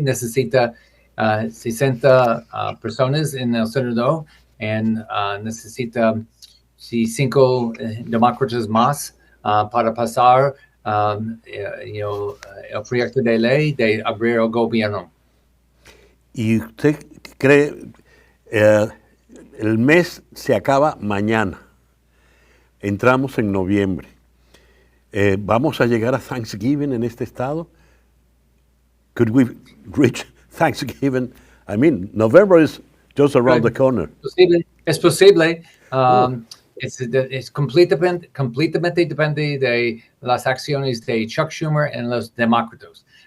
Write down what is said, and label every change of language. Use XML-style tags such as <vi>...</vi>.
<es>Necesita 60 personas en el Senado y necesita 5 demócratas más para pasar el proyecto de ley de abrir el gobierno. ¿Y usted cree el mes se acaba mañana? Entramos en noviembre. ¿Vamos a llegar a Thanksgiving en este estado?</es> <en>Could we reach Thanksgiving? I mean, November is just around the corner.</en> <es>Es posible. Es completamente depende de las acciones de Chuck Schumer en los demócratas.</es>